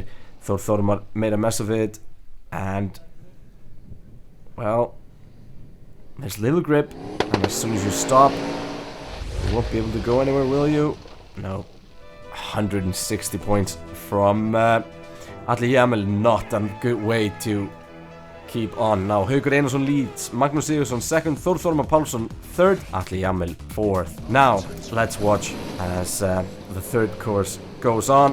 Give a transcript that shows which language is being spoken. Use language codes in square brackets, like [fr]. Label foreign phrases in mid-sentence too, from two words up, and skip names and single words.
[en] Þór Þormar made a mess of it, and well, there's little grip, and as soon as you stop, you won't be able to go anywhere, will you? No. 160 points from Atli Jamil. Not a good way to keep on. Now Haukur Einarsson leads, Magnús Sigurðsson 2nd, Þór Þormar Pálsson 3rd, Atli Jamil 4th. Now let's watch as the 3rd course goes on.